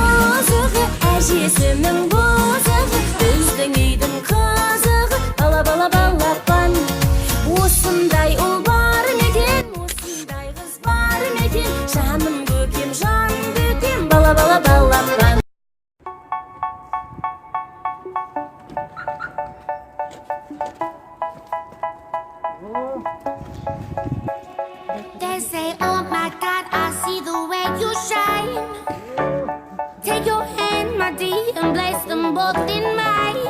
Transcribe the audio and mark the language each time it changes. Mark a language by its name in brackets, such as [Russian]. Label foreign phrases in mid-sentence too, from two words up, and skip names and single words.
[Kazakh] Әжесінің бозығы, біздің үйдің қызығы, бала бала балапан. Осындай ұл бар мекен, осындай қыз бар мекен, жаным көкем, жан бөтем, бала бала балапан. [English] They say, oh my God, I see the way you shine. Take your hand, my dear, and place them both in mine.